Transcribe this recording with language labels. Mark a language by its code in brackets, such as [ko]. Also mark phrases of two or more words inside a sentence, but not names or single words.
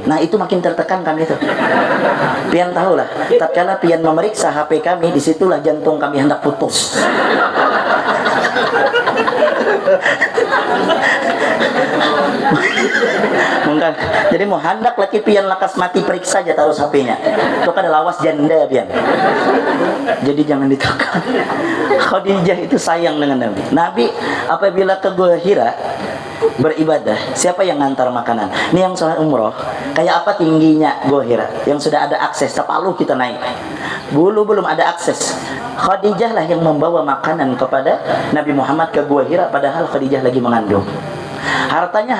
[bjn] Nah, itu makin tertekan kami itu. Pian tahu lah, tatkala pian memeriksa HP kami, disitulah jantung kami hendak putus. Mungkin jadi mau hendak laki pian lakas mati periksa aja terus HP-nya. Itu kan lawas janda pian. Jadi jangan ditekan. Khadijah itu sayang dengan Nabi. Nabi apabila ke Gua Hira beribadah, siapa yang ngantar makanan? Ini yang sholat umroh, kayak apa tingginya Gua Hira? Yang sudah ada akses, tepaluh kita naik. Dulu belum ada akses. Khadijah lah yang membawa makanan kepada Nabi Muhammad ke Gua Hira, padahal Khadijah lagi mengandung.